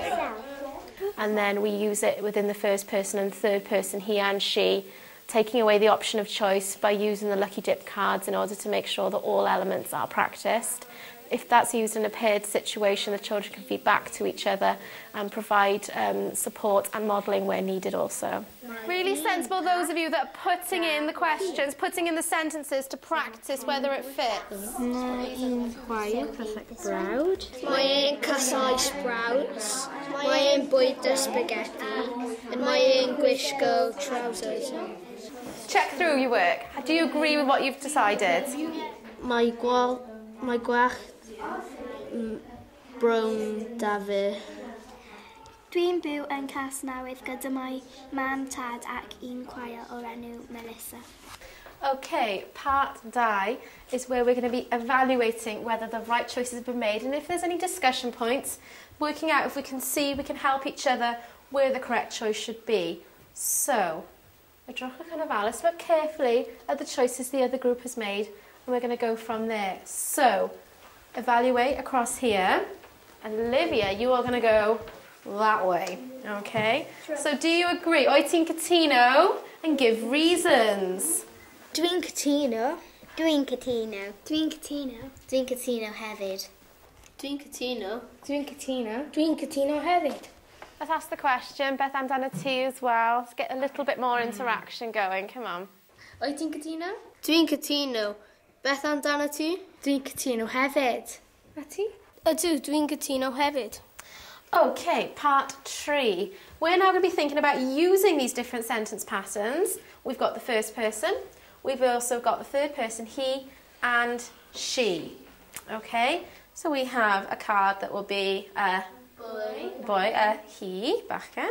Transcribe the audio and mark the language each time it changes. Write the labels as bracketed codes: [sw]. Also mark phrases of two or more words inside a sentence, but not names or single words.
[en] And then we use it within the first person and third person, he and she, taking away the option of choice by using the lucky dip cards in order to make sure that all elements are practiced. If that's used in a paired situation, the children can feed back to each other and provide support and modelling where needed also. Really sensible, those of you that are putting in the questions, putting in the sentences to practice whether it fits. [cy] Mae'n chwaer pethau brawd. Mae'n casau sprouts. Mae'n bwyta spaghetti. And mae'n gwisgo trousers. [en] Check through your work. Do you agree with what you've decided? [cy] Mae gwallt brown da fi. Dwi'n byw yn Casnewydd gyda mae mam, tad ac un chwaer o'r enw Melissa. [en] Okay, part 2 is where we're going to be evaluating whether the right choices have been made, and if there's any discussion points, working out if we can see we can help each other where the correct choice should be. So, [cy] edrychwch yn ofalus, [en] look carefully at the choices the other group has made, and we're going to go from there. So, evaluate across here, and Olivia, you are going to go that way, okay? So do you agree? [cy] Oed ti'n cytuno [en] and give reasons. [cy] Dwi'n cytuno. Dwi'n cytuno. Dwi'n cytuno. Dwi'n cytuno hefyd. Dwi'n cytuno. Dwi'n cytuno. Dwi'n cytuno hefyd. [en] Let's ask the question, [cy] Beth Amdana ti [en] as well. Let's get a little bit more interaction going, come on. [cy] Oed ti'n cytuno? Dwi'n cytuno. Beth amdana ti? Dwi'n cytuno hefyd. A ti? Ydw, dwi'n cytuno hefyd. [en] Okay, part 3. We're now going to be thinking about using these different sentence patterns. We've got the first person. We've also got the third person, he and she. Okay, so we have a card that will be a boy, a he, bachgen.